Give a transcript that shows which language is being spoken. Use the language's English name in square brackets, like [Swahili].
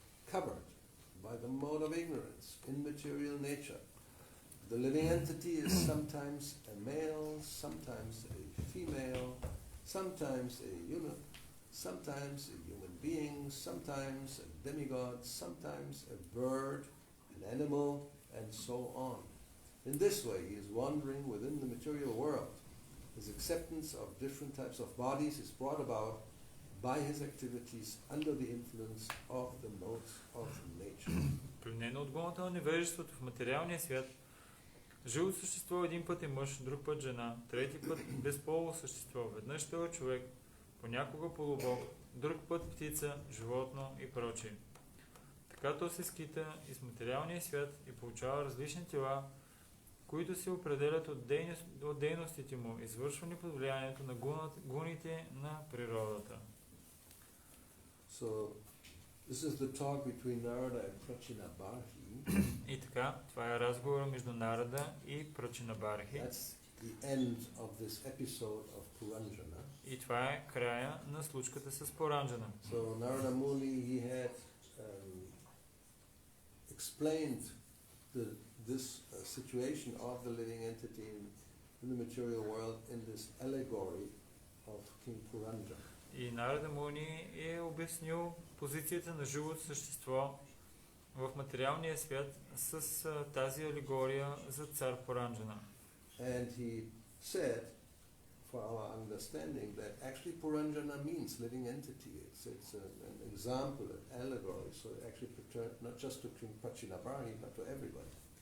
[English] Covered by the mode of ignorance in material nature, the living entity is sometimes a male, sometimes a female, sometimes a eunuch, sometimes a human being, sometimes a demigod, sometimes a bird, an animal, and so on. In this way, he is wandering within the material world. His acceptance of different types of bodies is brought about by his activities under the influence of the modes of nature. [Bulgarian] Пленено от гоната на невежеството в материалния свят, живото същество един път е мъж, друг път жена, трети път безполово същество, веднъж той е човек, понякога полубог, друг път птица, животно и прочие. Така то се скита из материалния свят и получава различни тела, които се определят от дейностите му, извършвани под влиянието на гуните на природата. [English] So, this is the talk between Narada and Prachinabharhi. [Bulgarian] И така, това е разговор между Нарада и Прачинабархи. [English] That's the end of this episode of Puranjana. [Bulgarian] И това е края на случката с Пуранджана. [English] So Narada Muni, he had explained this situation of the living entity in the material world in this allegory of King Purandjana. [Bulgarian] И Нарада Муни е обяснил позицията на живото същество в материалния свят с тази алегория за цар Пуранджана. [English] And he said, for our understanding, that actually Puranjana means living entity. It's an example, an allegory, so it actually not just to King Prachinabharhi, but to everybody.